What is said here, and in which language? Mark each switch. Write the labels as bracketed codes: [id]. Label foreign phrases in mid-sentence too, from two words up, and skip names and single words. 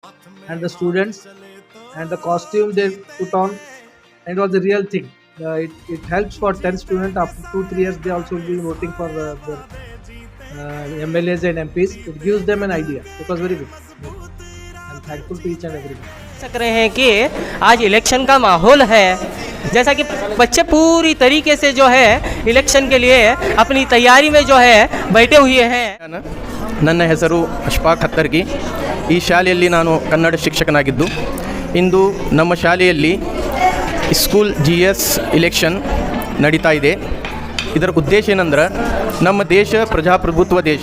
[en] and the students and the costume they put on, and it was the real thing. It helps for 10 students after 2-3 years. They also will be voting for the MLAs and MPs. It gives them an idea. It was very good. I'm thankful to each and everyone. [hi] सक रहे हैं कि आज इलेक्शन का माहौल है, जैसा कि बच्चे पूरी तरीके से जो है इलेक्शन के लिए अपनी तैयारी में जो है बैठे हुए हैं. [kn] ನನ್ನ ಹೆಸರು ಅಶ್ಫಾಕ್ ಹತ್ತರ್ಗಿ. ಈ ಶಾಲೆಯಲ್ಲಿ ನಾನು ಕನ್ನಡ ಶಿಕ್ಷಕನಾಗಿದ್ದು, ಇಂದು ನಮ್ಮ ಶಾಲೆಯಲ್ಲಿ [en] School GS election [kn] ನಡೀತಾ ಇದೆ. ಇದರ ಉದ್ದೇಶ ಏನಂದ್ರೆ, ನಮ್ಮ ದೇಶ ಪ್ರಜಾಪ್ರಭುತ್ವ ದೇಶ.